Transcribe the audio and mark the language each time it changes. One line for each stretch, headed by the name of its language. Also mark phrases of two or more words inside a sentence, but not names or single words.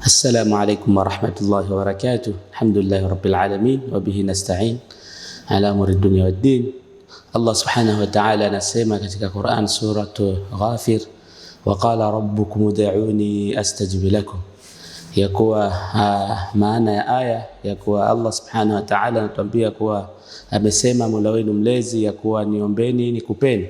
Arabic: السلام عليكم ورحمة الله وبركاته. الحمد لله رب العالمين وبه نستعين على أمور الدنيا والدين.
Swahili: Allah
Arabic: سبحانه وتعالى
Swahili: anasema katika Qur'an suratu Ghafir,
Arabic: وقال ربكم ادعوني أستجب لكم,
Swahili: ya kuwa maana ya aya ya kuwa Allah
Arabic: سبحانه وتعالى
Swahili: anatuambia kuwa amesema Mola wenu mlezi ya kuwa niombeni nikupeni.